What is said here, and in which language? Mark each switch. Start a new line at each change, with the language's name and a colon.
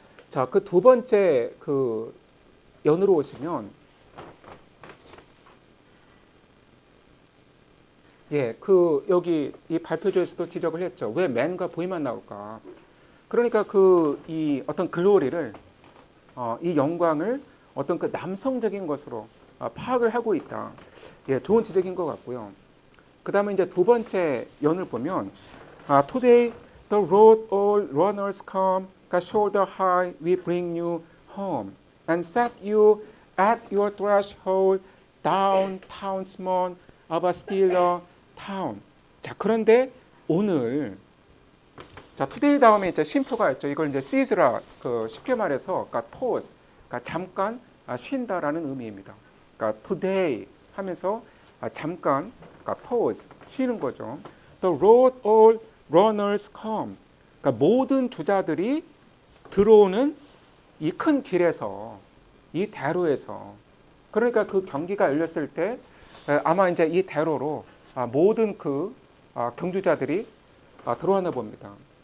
Korean: 자, 그 두 번째 그 연으로 오시면, 예, 그 여기 이 발표조에서도 지적을 했죠. 왜 맨과 보이만 나올까? 그러니까 그 이 어떤 글로리를 이 영광을 어떤 그 남성적인 것으로 파악을 하고 있다. 예, 좋은 지적인 것 같고요. 그 다음에 이제 두 번째 연을 보면
English: Today the road all runners come, shoulder high we bring you home and set you at your threshold down townsman of a still town.
Korean: 자, 그런데 오늘 자, today 다음에 이제 쉼표가 있죠. 이걸 이제 seize라 그 쉽게 말해서 그러니까 pause, 그러니까 잠깐 쉰다라는 의미입니다. 그러니까 today 하면서 잠깐 그러니까 pause 쉬는 거죠.
English: The road all runners come.
Korean: 그러니까 모든 주자들이 들어오는 이 큰 길에서 이 대로에서 그러니까 그 경기가 열렸을 때 아마 이제 이 대로로 모든 그 경주자들이 들어왔나 봅니다.